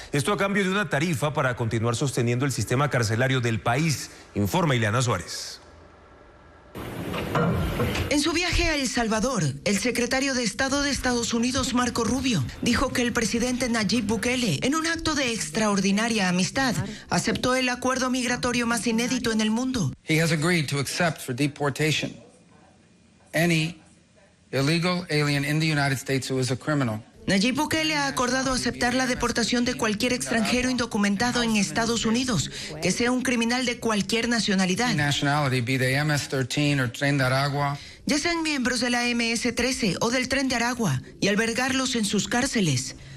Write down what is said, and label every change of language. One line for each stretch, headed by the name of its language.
Spanish: Esto a cambio de una tarifa para continuar sosteniendo el sistema carcelario del país, informa Ileana Suárez. En su viaje a El Salvador, el secretario de Estado de Estados Unidos, Marco Rubio, dijo que el presidente Nayib Bukele, en un acto de extraordinaria amistad, aceptó el acuerdo migratorio más inédito en el mundo.
English: He has agreed to accept for deportation any illegal alien in the United States who is a criminal.
Spanish: Nayib Bukele ha acordado aceptar la deportación de cualquier extranjero indocumentado en Estados Unidos, que sea un criminal de cualquier nacionalidad, ya sean miembros de la MS-13 o del Tren de Aragua, y albergarlos en sus cárceles.